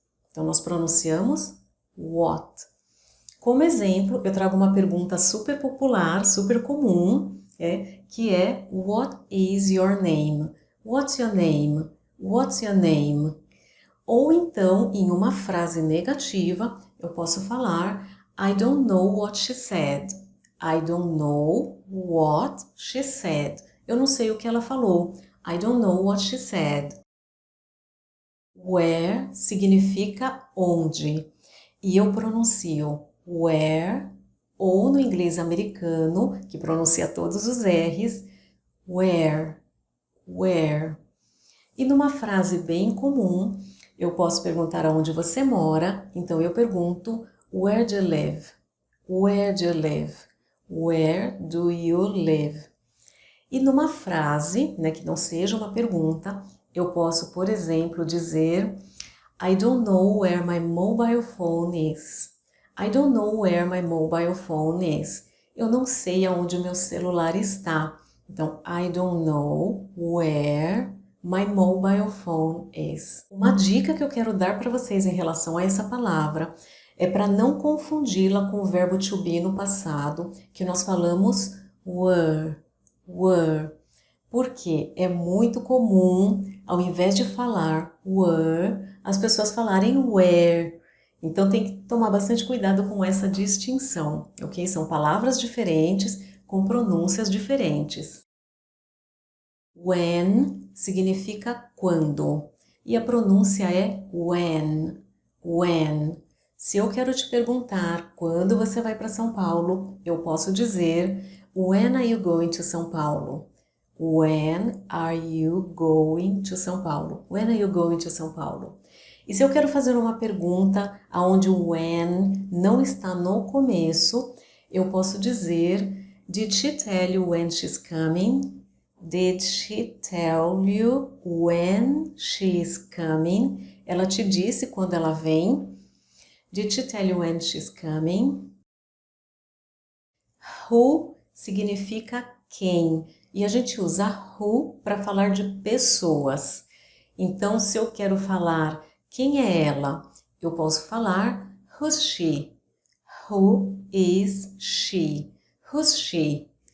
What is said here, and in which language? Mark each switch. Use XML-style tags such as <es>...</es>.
<pt>Então, nós pronunciamos what. Como exemplo, eu trago uma pergunta super popular, super comum, que é</pt> <en>What is your name? What's your name? What's your name?</en> <pt>Ou então, em uma frase negativa, eu posso falar</pt> <en>I don't know what she said. I don't know what she said.</en> <pt>Eu não sei o que ela falou.</pt> <en>I don't know what she said.</en> <pt>Where significa onde. E eu pronuncio where, ou no inglês americano, que pronuncia todos os R's, where. E numa frase bem comum, eu posso perguntar aonde você mora, então eu pergunto</pt> <en>Where do you live? Where do you live? Where do you live?</en> <pt>E numa frase, que não seja uma pergunta, eu posso, por exemplo, dizer</pt> <en>I don't know where my mobile phone is. I don't know where my mobile phone is.</en> <pt>Eu não sei aonde o meu celular está. Então,</pt> <en>I don't know where my mobile phone is.</en> <pt>Uma dica que eu quero dar para vocês em relação a essa palavra é para não confundi-la com o verbo to be no passado, que nós falamos were. Porque é muito comum, ao invés de falar were, as pessoas falarem were. Então tem que tomar bastante cuidado com essa distinção, ok? São palavras diferentes, com pronúncias diferentes. When significa quando, e a pronúncia é when. Se eu quero te perguntar quando você vai para São Paulo, eu posso dizer</pt> <en>When are you going to São Paulo? When are you going to São Paulo? When are you going to São Paulo?</en> <pt>E se eu quero fazer uma pergunta onde o when não está no começo, eu posso dizer</pt> <en>Did she tell you when she's coming? Did she tell you when she's coming?</en> <pt>Ela te disse quando ela vem?</pt> <en>Did she tell you when she's coming?</en> <pt>Who significa quem. E a gente usa who para falar de pessoas. Então, se eu quero falar quem é ela, eu posso falar</pt> <en>who's she? Who is she? Who's she?</en>